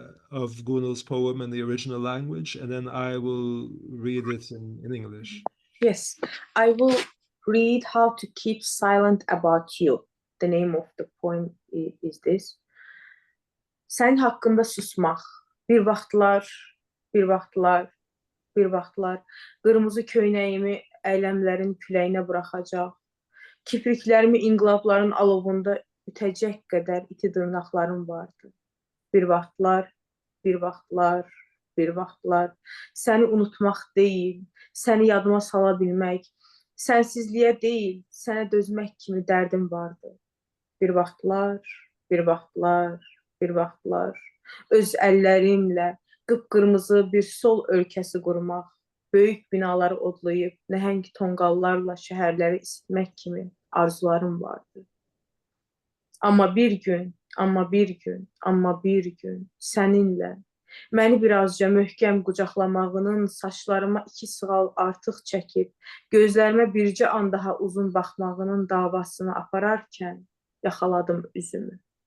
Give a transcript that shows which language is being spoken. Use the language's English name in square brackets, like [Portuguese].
[English] of Gunul's poem in the original language, and then I will read it in English. Yes, I will read How to Keep Silent About You. The name of the poem is this. [Azerbaijani] Sən haqqında susmaq. Bir vaxtlar, bir vaxtlar, bir vaxtlar qırmızı köynəyimi əyləmlərin küləyinə buraxacaq. Kipriklərimi inqilabların alovunda ütəcək qədər iti dırnaqlarım vardı. Bir vaxtlar, bir vaxtlar, bir vaxtlar səni unutmaq deyil, səni yadıma sala bilmək, sənsizliyə deyil, sənə dözmək kimi dərdim vardı. Bir vaxtlar, bir vaxtlar, bir vaxtlar öz əllərimlə qıpqırmızı bir sol ölkəsi qurmaq, böyük binaları odlayıb nəhəng tonqallarla şəhərləri isitmək kimi arzularım vardı. Amma bir gün, amma bir gün, amma bir gün səninlə Məni birazca möhkəm qucaqlamağının saçlarıma 2 sığal artıq çəkib, gözlərimə bircə an daha uzun baxmağının davasını apararkən yaxaladım üzümü.